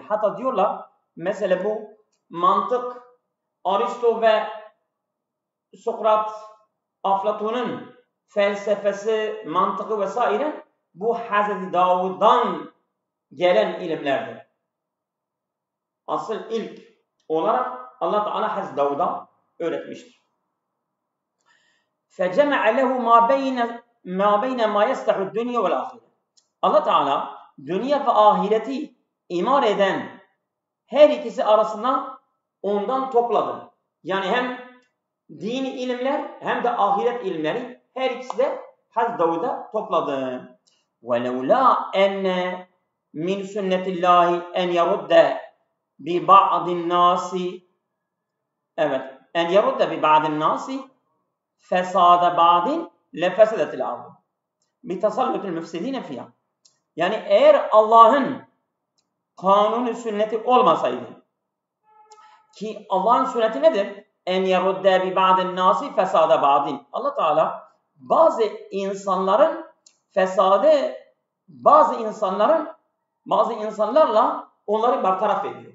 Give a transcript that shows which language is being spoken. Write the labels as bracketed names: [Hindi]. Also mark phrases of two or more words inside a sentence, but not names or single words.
[Turkish] Hatta diyorlar mesela bu mantık, Aristo ve Sokrat, Aflatun'un felsefesi, mantığı vesaire bu Hazreti Davud'dan gelen ilimlerdir. Asıl ilk olarak Allah Teala Hazreti Davud'a öğretmiştir. [Arabic] فَجَمَعَ لَهُ مَا بَيْنَ مَا يَسْتَحُ الدُّنْيَا وَالْآخِرَةِ. [Turkish] Allah Teala dünya ve ahireti imar eden her ikisi arasında ondan topladı. Yani hem dini ilimler hem de ahiret ilimleri her ikisi de Hazreti Davud'a topladı. [Arabic] وَلَوْلَا اَنَّ مِنْ سُنَّةِ اللّٰهِ اَنْ يَرُدَّ بِبَعْضِ النَّاسِ. [Turkish] Evet. [Arabic] اَنْ يَرُدَّ بِبَعْضِ النَّاسِ فَسَادَ بَعْضٍ لَفَسَدَتِ الْأَرْضِ بِتَسَلُّتِ الْمُفْسِدِينَ فِيهَا. [Turkish] Yani eğer Allah'ın kanunu sünneti olmasaydı, ki Allah'ın sünneti nedir? [Arabic] أن يرد ببعض الناس فساد بعض. [Turkish] Allah Teala bazı insanların fesadı, bazı insanlarla onları bartaraf ediyor.